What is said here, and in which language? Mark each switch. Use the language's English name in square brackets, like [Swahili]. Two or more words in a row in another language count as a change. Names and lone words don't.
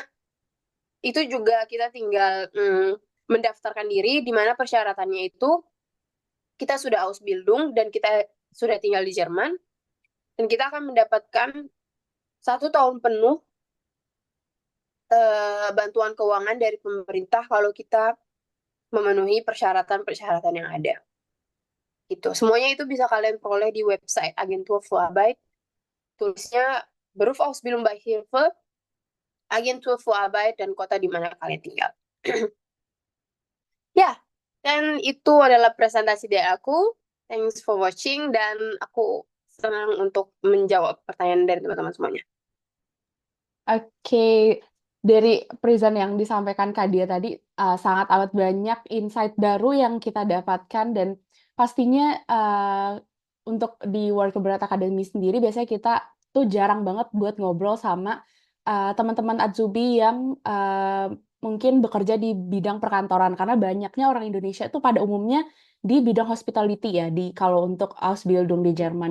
[Indonesian] Itu juga kita tinggal mendaftarkan diri, di mana persyaratannya itu kita sudah Ausbildung dan kita sudah tinggal di Jerman, dan kita akan mendapatkan 1 tahun penuh bantuan keuangan dari pemerintah kalau kita memenuhi persyaratan-persyaratan yang ada. Gitu. Semuanya itu bisa kalian peroleh di website Agentur für Arbeit. [German] Tulisnya Berufsausbildung bei Hilfe, Agentur für Arbeit, [Indonesian] dan kota di mana kalian tinggal. Ya, dan itu adalah presentasi dari aku. [English] Thanks for watching, [Indonesian] dan aku senang untuk menjawab pertanyaan dari teman-teman semuanya. Oke, dari present yang disampaikan Kak Dia tadi, sangat amat banyak insight baru yang kita dapatkan, dan pastinya untuk di Worker Berat Academy sendiri biasanya kita tuh jarang banget buat ngobrol sama teman-teman Azubi yang mungkin bekerja di bidang perkantoran, karena banyaknya orang Indonesia itu pada umumnya di bidang hospitality ya, kalau untuk Ausbildung di Jerman.